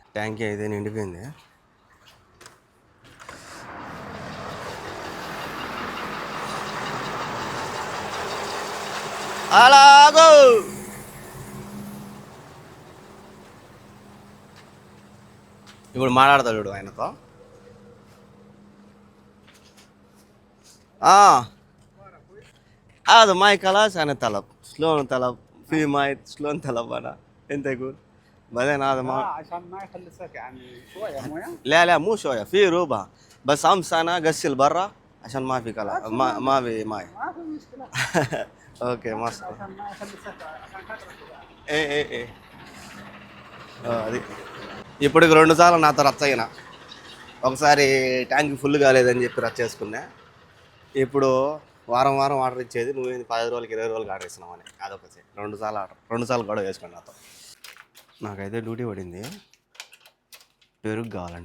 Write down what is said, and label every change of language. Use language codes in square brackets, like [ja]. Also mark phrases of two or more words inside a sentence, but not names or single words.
[te] ట్యాంక్ అయితే నిండిపోయింది. అలాగో ఇప్పుడు మాట్లాడతాడు చూడు ఆయనతో. [ar] هذا ماي خلاص انا طلب شلون طلب في ماي شلون طلب انا انت يقول بعدين هذا ما عشان ما يخلصك يعني شويه مويه. لا مو شويه في روبه بس امس انا اغسل برا عشان ما في كلام ما في ماي ما في مشكله. اوكي ما عشان ما يخلصك عشان خاطرك. [te] ఏ అది ఇప్పటికి 2 సార్లు నాతో రచ్చయినా. ఒకసారి [en] tank full [te] కాలేదని చెప్పి రచ్చ చేసుకున్నా. ఇప్పుడు వారం ఆర్డర్ ఇచ్చేది నువ్వేంది 10 రోజులకి 20 రోజులకి ఆర్డర్ ఇస్తున్నావు అని. అదొకటి 2 సార్లు గొడవ వేసుకోండి నాతో. నాకైతే డ్యూటీ పడింది, పెరుగు కావాలంట.